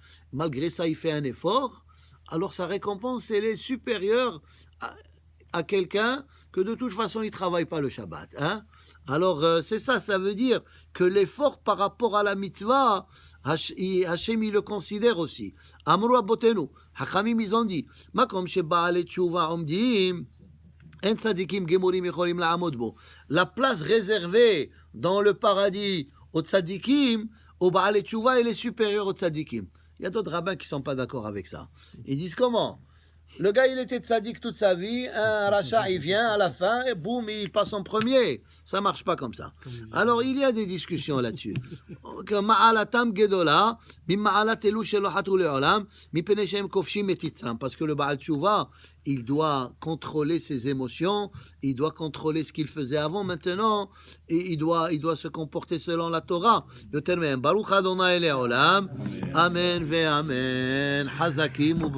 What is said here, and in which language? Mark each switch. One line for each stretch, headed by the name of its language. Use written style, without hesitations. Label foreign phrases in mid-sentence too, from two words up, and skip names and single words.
French: Malgré ça, il fait un effort. Alors sa récompense, elle est supérieure à quelqu'un que de toute façon, il ne travaille pas le Shabbat. Hein? Alors, c'est ça, ça veut dire que l'effort par rapport à la mitzvah, Hachem, il le considère aussi.
Hebrew: אמרו אבותינו, חכמים,
French: ils ont dit,
Hebrew: מקום שבעלי תשובה עומדים, אין צדיקים גמורים יכולים לעמוד בו.
French: La place réservée dans le paradis aux tzadikim, au
Hebrew: בעלי תשובה,
French: elle est supérieure aux tzadikim. Il y a d'autres rabbins qui ne sont pas d'accord avec ça. Ils disent comment? Le gars, il était tzadik toute sa vie, un rachat, il vient à la fin, et boum, il passe en premier. Ça ne marche pas comme ça. Alors, il y a des discussions là-dessus.
Hebrew: מעלתם גדולה, ממעלת אלו שלא חטאו לעולם, מפני שהם כובשים את יצרם.
French: Parce que le
Hebrew: בעל תשובה,
French: il doit contrôler ses émotions, il doit contrôler ce qu'il faisait avant, maintenant, et il doit se comporter selon la Torah.
Hebrew: יותר מהם, ברוך אדוני לעולם, אמן ואמן, חזקים וברו.